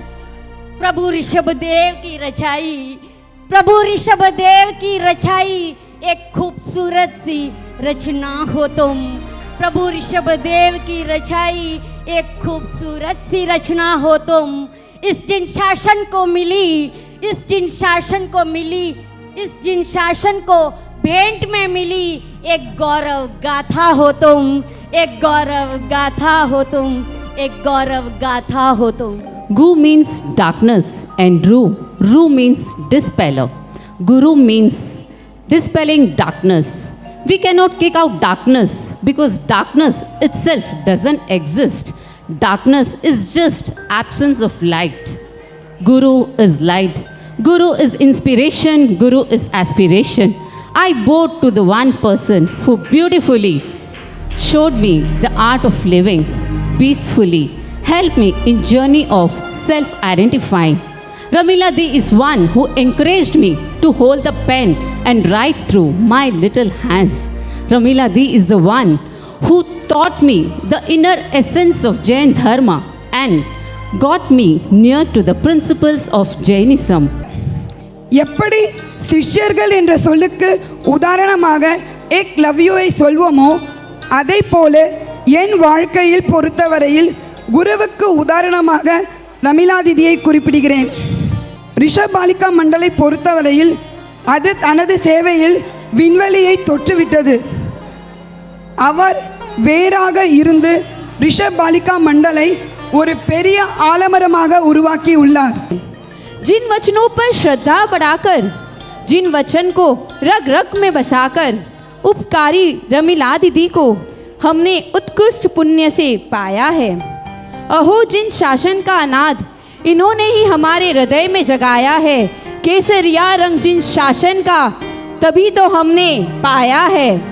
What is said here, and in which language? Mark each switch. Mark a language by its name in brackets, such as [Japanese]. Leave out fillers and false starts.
[Hindi] प्रभु ऋषभदेव की रचाई, प्रभु ऋषभदेव की रचाई एक खूबसूरत सी रचना हो तुम, प्रभु ऋषभदेव की रचाई एक खूबसूरत सी रचना हो तुम। इस जिन शासन को मिली, इस जिन शासन को मिली, इस जिन शासन को भेंट में मिली, एक गौरव गाथा हो तुम, एक गौरव गाथा हो तुम, एक गौरव गाथा हो तुम। [English] Gu means darkness and Ru means dispeller. Guru means dispelling darkness. We cannot kick out darkness because darkness itself doesn't exist. Darkness is just absence of light. Guru is light. Guru is inspiration. Guru is aspiration. I bowed to the one person who beautifully showed me the art of living peacefully, helped me in journey of self-identifying. Ramila Di is one who encouraged me to hold the pen and write through my little hands. Ramila Di is the one who taught me the inner essence of Jain Dharma and got me near to the principles of Jainism. [Tamil] எப்படி சிஷ்யர்கள் என்ற சொல்லுக்கு உதாரணமாக egg லவ்யூவை சொல்வோமோ, அதை போல என் வாழ்க்கையில் பொறுத்தவரையில் குருவுக்கு உதாரணமாக ரமிலா தீதியை குறிப்பிடுகிறேன். ரிஷப் பாலிகா மண்டலை பொறுத்தவரையில் அது தனது சேவையில் விண்வெளியை தொற்றுவிட்டது. அவர் வேறாக இருந்து ரிஷப் பாலிகா மண்டலை ஒரு பெரிய ஆலமரமாக உருவாக்கி உள்ளார். [Hindi] जिन वचनों पर श्रद्धा बढ़ाकर, जिन वचन को रग रग में बसाकर उपकारी रमीला दीदी को हमने उत्कृष्ट पुण्य से पाया है। अहो जिन शासन का अनाद इन्होंने ही हमारे हृदय में जगाया है, केसरिया रंग जिन शासन का तभी तो हमने पाया है।